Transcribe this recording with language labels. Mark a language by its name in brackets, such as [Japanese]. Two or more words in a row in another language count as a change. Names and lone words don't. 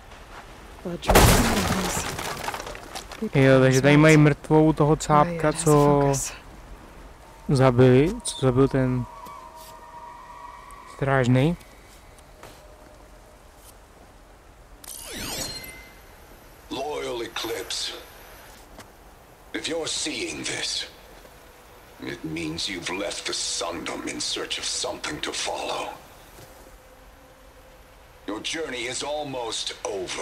[Czech] Jo, takže tady mají mrtvou toho cápka, co zabili, co zabil ten strážnej. [English] Loyal Eclipse, if you're seeing this, it means you've left the Sundom in search of something to follow. Your journey is almost over.